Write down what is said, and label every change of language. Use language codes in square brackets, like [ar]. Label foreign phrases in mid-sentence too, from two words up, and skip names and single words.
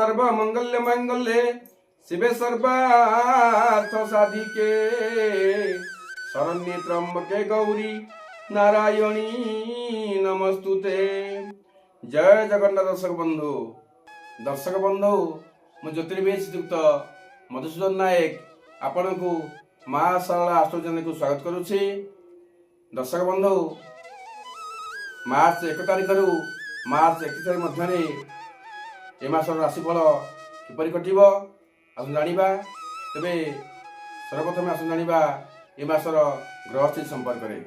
[sa] मंगल्य मंगल्ये शिवे सर्वार्थ साधिके शरण्ये त्र्यंबके गौरी नारायणी नमस्तुते। [or] ଜୟ ଜଗନ୍ନାଥ। ଦର୍ଶକ ବନ୍ଧୁ ମୁଁ ଜ୍ୟୋତିର୍ବେଦ ଶ୍ରୀଯୁକ୍ତ ମଧୁସୂଦନ ନାୟକ ଆପଣ କୁ ମା ସରଳା ଆଷ୍ଟ୍ରୋଲୋଜି କୁ ସ୍ୱାଗତ କରୁଛି। ଦର୍ଶକ ବନ୍ଧୁ ମାର୍ଚ୍ଚ 1 ତାରିଖ ରୁ ମାର୍ଚ୍ଚ 31 ତାରିଖ ମଧ୍ୟ ଏ ମାସର ରାଶିଫଳ କିପରି କଟିବ ଆସନ୍ତୁ ଜାଣିବା। ତେବେ ସର୍ବପ୍ରଥମ ଆସନ୍ତୁ ଜାଣିବା ଏ ମାସର ଗ୍ରହ ସ୍ଥିତି ସମ୍ପର୍କ ରେ।